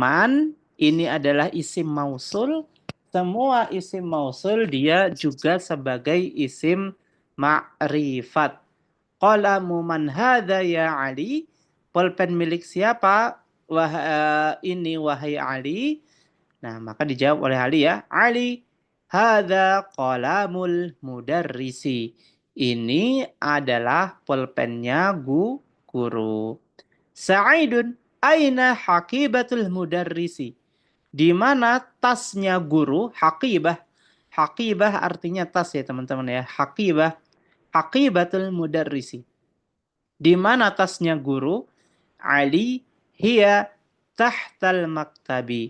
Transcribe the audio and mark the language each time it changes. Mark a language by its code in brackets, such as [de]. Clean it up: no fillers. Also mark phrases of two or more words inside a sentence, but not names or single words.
[id] Man ini adalah [ar] isim mausul. [id] Semua [ar] isim mausul [id] dia juga sebagai [ar] isim ma'rifat. Qalamu man hadha ya Ali? [id] Pulpen milik siapa? Ini wahai Ali. Nah, maka dijawab oleh Ali ya. [ar] Ali, hadha qalamul mudarrisi. [id] Ini adalah pulpennya guru. [ar] Sa'idun, aina haqibatul mudarrisi? [id] Di mana tasnya guru? Haqibah. Haqibah artinya tas ya teman-teman ya. Haqibah. [ar] Haqibatul mudarrisi. [id] Di mana tasnya guru? [ar] Ali hiya tahtal maktabi.